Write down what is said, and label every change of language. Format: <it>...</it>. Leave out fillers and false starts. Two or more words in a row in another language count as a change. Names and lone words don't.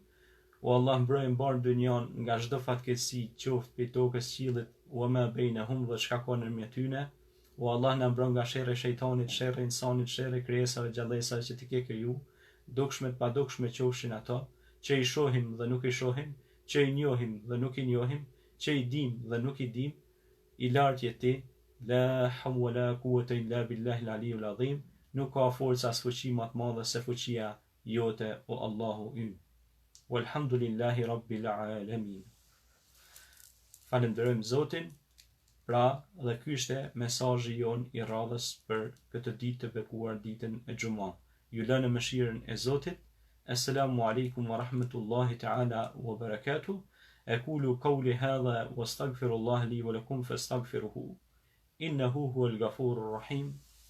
<sq>O Allah, mbroj mbar dynjan nga çdo fatkeqësi, qoftë prej tokës, qiellit, o</sq> <ar>ما بينهم</ar> <sq>dhe çka ka ndërmjet tyne. O Allah na mbron nga sherri i shejtanit, sherri i insanit, sherri i krijesave gjallësave që ti ke kriju, dukshme të padukshme qofshin ato, që i shohim dhe nuk i shohim, që i njohim dhe nuk i njohim, që i dim dhe nuk i dim, i lartë je ti,</sq> <ar>لا حول ولا قوة إلا بالله العلي العظيم,</ar> <sq>nuk ka forca as fuqi më të madhe se fuqia jote o Allahu ynë.</sq> <ar>والحمد لله رب العالمين.</ar> <sq>Falenderojmë Zotin. Pra, dhe ky ishte mesazhi jon i radhës për këtë ditë të bekuar, ditën e Xhuma. Ju lë në mëshirën e Zotit.</sq> <ar>السلام عليكم ورحمة الله تعالى وبركاته. أقول قولي هذا وأستغفر الله لي ولكم فاستغفروه. إنه هو الغفور الرحيم.</ar>